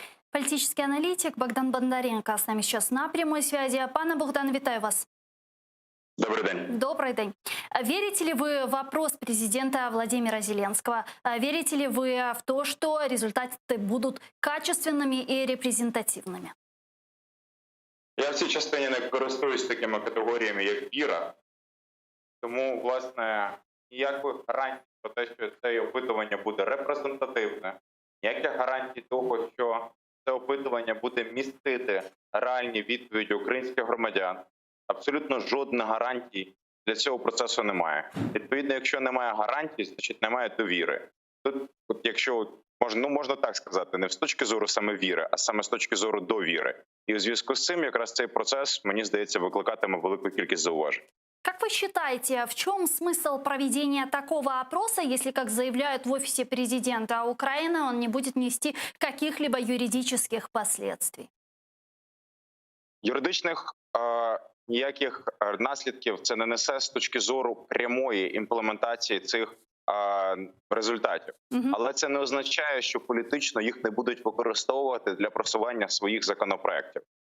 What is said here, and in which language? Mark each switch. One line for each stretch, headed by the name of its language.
Russian: Политический аналитик Богдан Бондаренко с нами сейчас на прямой связи.
Ukrainian: Пане Богдан, вітаю вас. Добрий день.
Russian: Добрый день. Верите ли вы в вопрос президента Владимира Зеленского? Верите ли вы в то, что результаты будут качественными и репрезентативными?
Ukrainian: Я в цій частині не користуюсь такими категоріями, як віра. Тому, власне, ніяких гарантій про те, що це опитування буде репрезентативне, ніяких гарантій того, що це опитування буде містити реальні відповіді українських громадян, абсолютно жодних гарантій для цього процесу немає. Відповідно, якщо немає гарантій, значить немає довіри. Тут, якщо можна так сказати, не з точки зору саме віри, а саме з точки зору довіри. І у зв'язку з цим якраз цей процес, мені здається, викликатиме велику кількість зауважень.
Russian: Как вы считаете, в чем смысл проведения такого опроса, если, как заявляют в офисе президента Украины, он не будет нести каких-либо юридических последствий?
Ukrainian: Юридичних ніяких наслідків це не несе з точки зору прямої імплементації цих результатів. Але це не означає, що політично їх не будуть використовувати для просування своїх законопроєктів.